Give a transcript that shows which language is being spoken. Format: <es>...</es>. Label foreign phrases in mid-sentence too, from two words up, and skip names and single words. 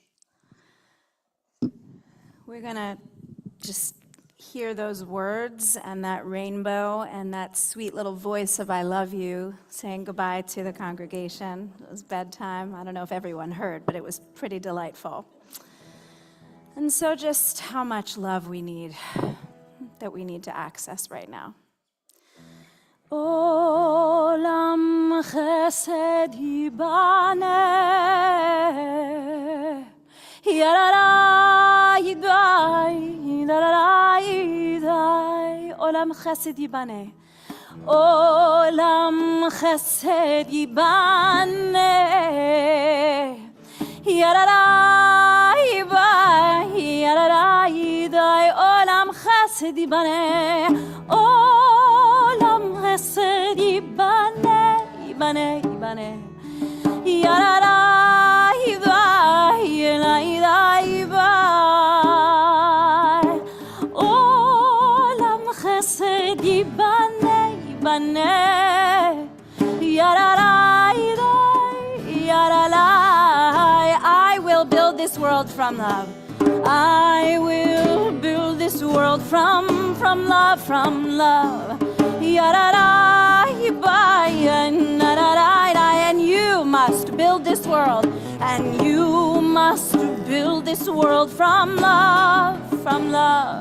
<en>We're going to just hear those words and that rainbow and that sweet little voice of I love you saying goodbye to the congregation. It was bedtime. I don't know if everyone heard, but it was pretty delightful. And so just how much love we need, that we need to access right now.</en> <he>עולם חסד יבנה, yarara yidai, yarara yidai. עולם חסד יבנה, עולם חסד יבנה, yarara yidai, yarara yidai. עולם חסד יבנה, עולם חסד יבנה, יבנה, יבנה. Yarara yidai, yarara yidai. עולם חסד יבנה, יבנה. Yarara yidai, yarara.</he> <en>I will build this world from love. I will build this world from love, from love. Yarara, and you must build this world, and you must build this world from love, from love.</en>